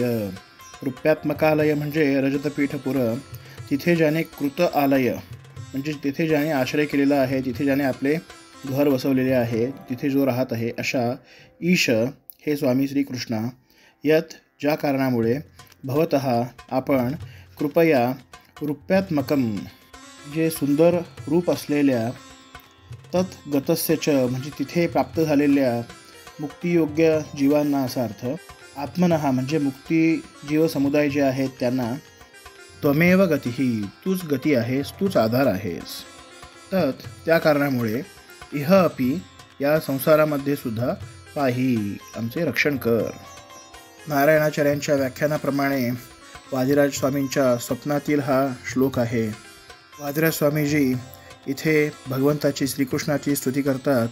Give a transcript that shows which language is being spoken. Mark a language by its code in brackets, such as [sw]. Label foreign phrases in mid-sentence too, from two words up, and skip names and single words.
[mr] रूप्यात्मकालय म्हणजे रजतपीठपुर, तिथे ज्याने कृत आलय म्हणजे तिथे ज्याने आश्रय केलेला आहे, तिथे ज्याने आपले घर बसवलेले आहे, तिथे जो राहत आहे अशा ईश हे स्वामी श्रीकृष्णा, यत ज्या कारणामुळे भवतः आपण कृपया रूप्यात्मकम जे सुंदर रूप असलेल्या [sa] तत् गतस्य च [mr] म्हणजे तिथे प्राप्त झालेल्या मुक्तियोग्य जीवांना असा अर्थ, आत्मनः म्हणजे मुक्ती जीव समुदाय जे आहेत त्यांना [sa] त्वमेव गतिही [mr] तूच गती आहेस, तूच आधार आहेस. तत् त्या कारणामुळे [sa] इह अपि [mr] या संसारामध्ये सुद्धा पाही आमचे रक्षण कर. नारायणाचार्यांच्या व्याख्यानाप्रमाणे वादिराज स्वामींच्या स्वप्नातील हा श्लोक आहे. वादिराज स्वामीजी इथे भगवंताची श्रीकृष्णाची स्तुती करतात.